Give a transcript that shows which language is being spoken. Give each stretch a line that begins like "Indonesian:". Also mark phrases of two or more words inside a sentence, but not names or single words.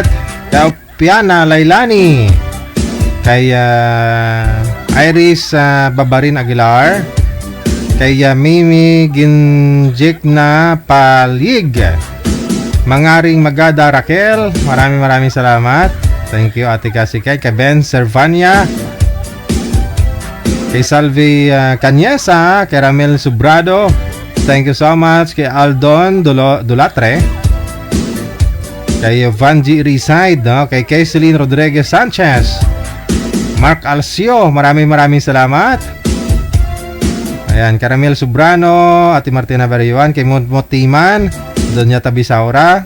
Filipino: Kay Piana Lailani, kay Iris Babarin Aguilar, kay Mimi Ginjik na Palig, Mangaring Magada Raquel, maraming salamat.
English: Thank you
Filipino: Ate Kasikay, kay Ben Servania, kay Salvi Canyesa, kay Ramel Subrado,
English: thank you so much.
Filipino: Kay Aldon Dulatre, kay Vanji Reside, no? Kay Kaiseline Rodriguez Sanchez, Mark Alcio, maraming salamat. Ayan, Caramel Subrano, Ate Martina Barayuan, kay Motiman, Donya Tabisaura.